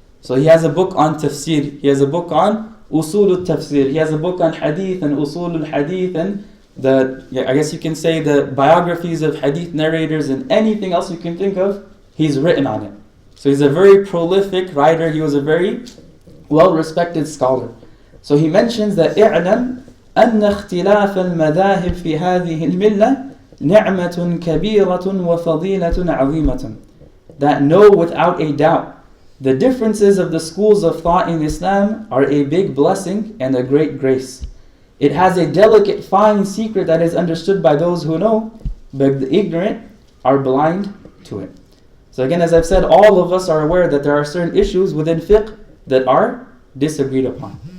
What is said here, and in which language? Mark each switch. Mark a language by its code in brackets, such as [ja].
[en] So he has a book on Tafseer, he has a book on Usul al-Tafsir, he has a book on Hadith and Usul al-Hadith and I guess you can say the biographies of Hadith narrators and anything else you can think of, he's written on it. So he's a very prolific writer, he was a very well-respected scholar. So he mentions that [ar] اعلم أن اختلاف المذاهب في هذه الملة نعمة كبيرة وفضيلة عظيمة. [en] That know without a doubt, the differences of the schools of thought in Islam are a big blessing and a great grace. It has a delicate, fine secret that is understood by those who know, but the ignorant are blind to it. So again, as I've said, all of us are aware that there are certain issues within fiqh that are disagreed upon.